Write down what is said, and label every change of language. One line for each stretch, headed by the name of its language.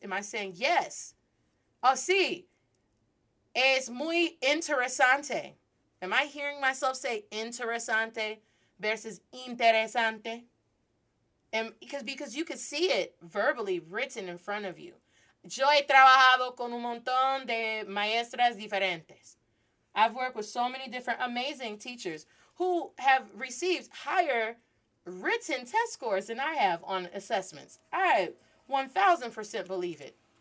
English: Am I saying yes?
Spanish: Oh, sí. Es muy interesante.
English: Am I hearing myself say interesante versus interesante? And because you could see it verbally written in front of you.
Spanish: Yo he trabajado con un montón de maestras diferentes.
English: I've worked with so many different amazing teachers who have received higher written test scores than I have on assessments. I 1000% believe it.